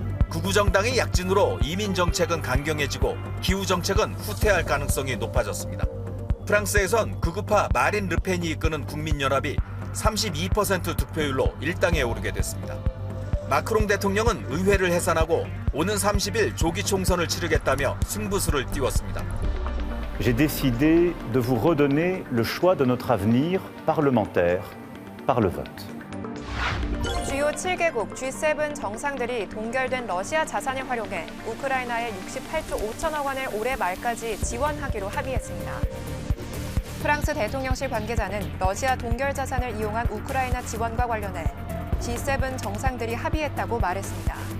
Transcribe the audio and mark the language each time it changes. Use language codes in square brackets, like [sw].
[ko] 극우 정당의 약진으로 이민 정책은 강경해지고 기후 정책은 후퇴할 가능성이 높아졌습니다. 프랑스에선 극우파 마린 르펜이 이끄는 국민연합이 32% 득표율로 일당에 오르게 됐습니다. 마크롱 대통령은 의회를 해산하고 오는 30일 조기 총선을 치르겠다며 승부수를 띄웠습니다. [fr] J'ai décidé de vous redonner le choix de notre avenir parlementaire par le vote. [ko] 주요 7개국 G7 정상들이 동결된 러시아 자산을 활용해 우크라이나에 68조 5천억 원을 올해 말까지 지원하기로 합의했습니다. 프랑스 대통령실 관계자는 러시아 동결 자산을 이용한 우크라이나 지원과 관련해 G7 정상들이 합의했다고 말했습니다.